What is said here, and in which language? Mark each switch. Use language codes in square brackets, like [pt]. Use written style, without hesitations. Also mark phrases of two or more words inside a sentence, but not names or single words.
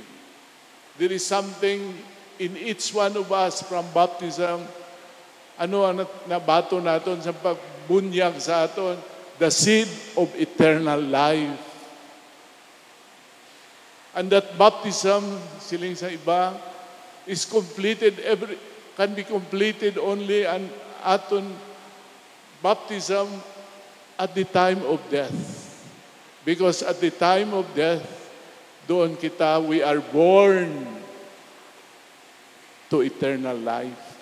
[en] There is something in each one of us from baptism. [hil] Ano ang nabato naton sa pagbunyag sa aton? [en] The seed of eternal life. And that baptism, [hil] siling sa iba, [en] is completed can be completed only [hil] an aton [en] baptism at the time of death. Because at the time of death, doon we are born to eternal life.